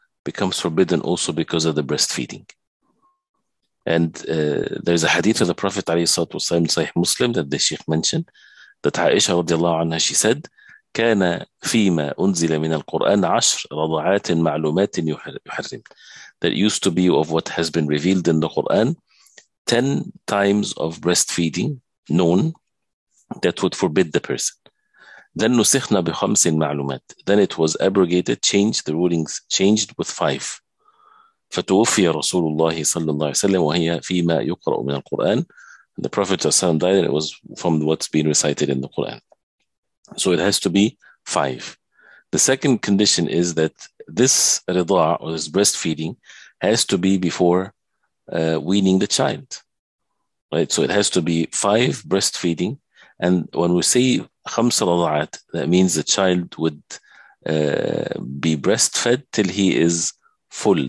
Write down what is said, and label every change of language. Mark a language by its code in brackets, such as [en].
[en] becomes forbidden also because of the breastfeeding. And there's a hadith of the Prophet ﷺ in Sahih Muslim that the Sheikh mentioned, that Aisha radiallahu anha, she said, [ar] كان فيما أنزل من القرآن 10 رضعات معلومات يحرم. [en] That used to be of what has been revealed in the Quran, 10 times of breastfeeding known that would forbid the person. Then [ar] نسخنا بخمس معلومات. [en] Then it was abrogated, changed, the rulings changed with 5. [ar] فتوفي رسول الله صلى الله عليه وسلم وهي فيما يقرأ من القرآن. [en] The Prophet ﷺ died and it was from what's being recited in the Quran. So it has to be 5. The second condition is that this rida' or this breastfeeding has to be before weaning the child. Right? So it has to be 5 breastfeeding. And when we say [ar] خمس رضعات, [en] that means the child would be breastfed till he is full.